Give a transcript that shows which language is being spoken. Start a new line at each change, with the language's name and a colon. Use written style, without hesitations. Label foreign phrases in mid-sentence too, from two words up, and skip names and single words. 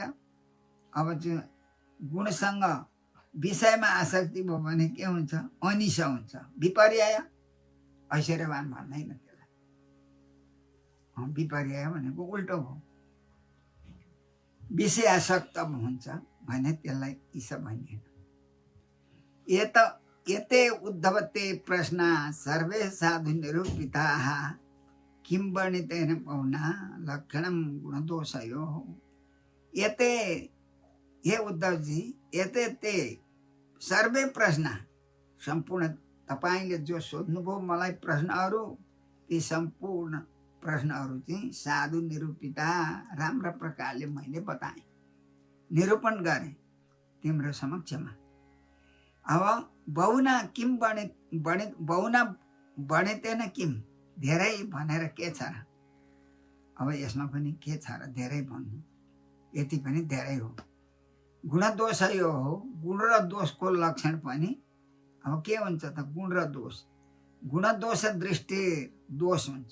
Nepali: अब चाहिँ गुणसँग विषयमा आसक्ति भयो भने के हुन्छ? अनिशा हुन्छ, विपर्याय। ऐश्वर्यवान भन्दैन त्यसलाई। विपर्याय भनेको उल्टो हो। विषय आसक्त हुन्छ भने त्यसलाई ईशा भनिएन।
Sanskrit: एते उद्धवते प्रश्न सर्वे साधु निरूपिताः किं वर्णितेन पौना लक्षणम गुणदोषयो।
Nepali: एते, हे उद्धव जी,
Sanskrit: एते ते सर्वे प्रश्न,
Nepali: सम्पूर्ण तपाईले जो सोध्नुभयो मलाई प्रश्नहरू, ती सम्पूर्ण प्रश्नहरू चाहिँ
Sanskrit: साधु निरूपिता,
Nepali: राम्रा प्रकारले मैले बताएँ, निरूपण गरेँ तिम्रो समक्षमा।
Sanskrit: अब बहुना किम बहुना बढेतेन किम,
Nepali: धेरै भनेर के छ र? अब यसमा पनि के छ र धेरै भन्नु? यति पनि धेरै हो। गुण दोष यो हो। गुण र दोषको लक्षण पनि अब के हुन्छ त? गुण र दोष। गुण दोष दृष्टि दोष हुन्छ।